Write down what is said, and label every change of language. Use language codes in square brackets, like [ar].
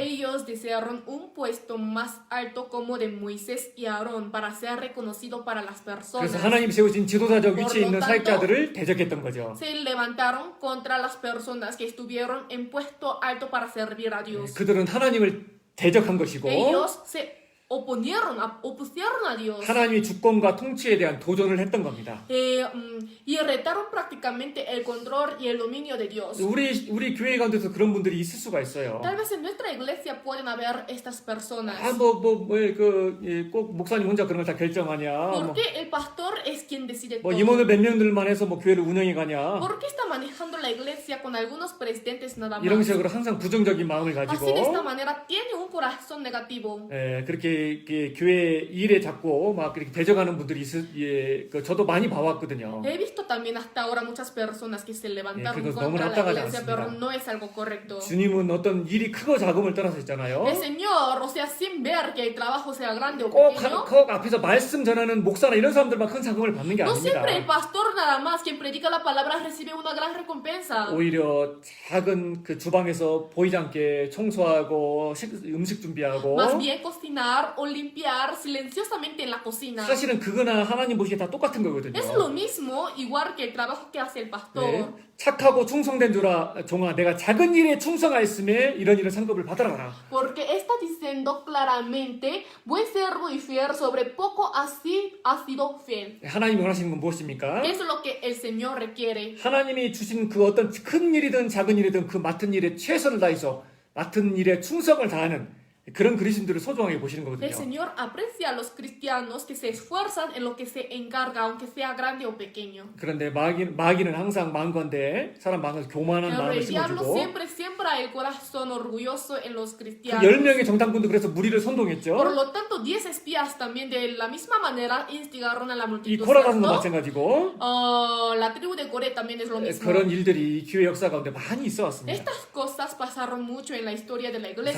[es] ellos desearon un puesto más alto como de Moisés y Aarón para ser reconocido para las [ko] 그래서 [es] personas. [ko] 하나님 세우신 지도자적 위치에 있는 [es] tanto, [ko] 사역자들을 대적했던 거죠. [es] Se levantaron contra las personas que estuvieron en puesto alto para servir a Dios. [ko] 그들은 하나님을 대적한 것이고 [es] Ellos se opusieron a Dios. [ko] 하나님의 주권과 통치에 대한 도전을 했던 겁니다. [es] Y retaron prácticamente el control y el dominio de Dios. [ko] 우리 교회 가운데서 그런 분들이 있을 수가 있어요. [es] Tal vez en nuestra iglesia pueden haber estas personas. [ko] 꼭 목사님 혼자 그런 걸 다 결정하냐? [es] ¿Por qué el pastor es quien decide todo? [ko] 임원을 몇 명들만 해서 교회를 운영해 가냐? [es] ¿Por qué está manejando la iglesia con algunos presidentes nada [ko] 이런 [es] más? [ko] 식으로 항상 부정적인 마음을 가지고 [es] Así de esta manera tiene un corazón negativo. [ko] 그렇게 교회 일에 자꾸 막 그렇게 대적하는 분들이 저도 많이 봐왔거든요. [es] He visto también hasta ahora muchas personas que se levantaron [ko] 그거 [es] contra [ko] 너무 [es] la [ko] 합당하지 [es] iglesia, [ko] 않습니다. [es] pero no es algo correcto. [ko] 주님은 어떤 일이 크고 작음을 떠나서 있잖아요. [es] El Señor, o sea, sin ver que el trabajo sea grande o [ko] 꼭 [es] pequeño, [ko] 앞에서 말씀 전하는 목사나 이런 사람들만 큰 상금을 받는 게 [es] no [ko] 아닙니다. [es] siempre el pastor nada más, quien predica la palabra, recibe una gran recompensa. [ko] 오히려 작은 그 주방에서 보이지 않게 청소하고 음식 준비하고 [es] Más bien cocinar lavar o limpiar silenciosamente en la cocina. [ko] 사실은 그거나 하나님 보시기에 다 똑같은 거거든요. [es] Es lo mismo, igual que el trabajo que hace el pastor. [ko] 네, 착하고 충성된 종아 내가 작은 일에 충성하였음에 이런 상급을 받아라. [es] Porque está diciendo claramente, buen servo y fiel, sobre poco así has sido fiel. [ko] 하나님이 원하시는 건 무엇입니까? [es] ¿Qué es lo que el Señor requiere? [ko] 하나님이 주신 그 어떤 큰 일이든 작은 일이든 그 맡은 일에 최선을 다해서 맡은 일에 충성을 다하는 그런 그리스도인들을 소중하게 보시는 [es] El [ko] 거거든요. [es] Señor aprecia a los cristianos que se esfuerzan en lo que se encarga, aunque sea grande o pequeño. [ko] 그런데 마귀는 항상 망건데 사람 마음에서 교만한 [es] Pero [ko] 마음을 [es] el diablo [ko] 심어주고 [es] siempre siembra el corazón orgulloso en los [ko] 그 [es] cristianos. [ko] 10명의 정탐꾼도 그래서 무리를 [es] Por [ko] 선동했죠. [es] lo tanto, 10 espías también de la misma manera instigaron a la [ko] 이 [es] multitud. [ko] 코라다선도 마찬가지고 [es] La tribu de Coré también es lo mismo. [ko] 그런 일들이 교회 역사 가운데 많이 있어 왔습니다. [es] Estas cosas pasaron mucho en la historia de la iglesia.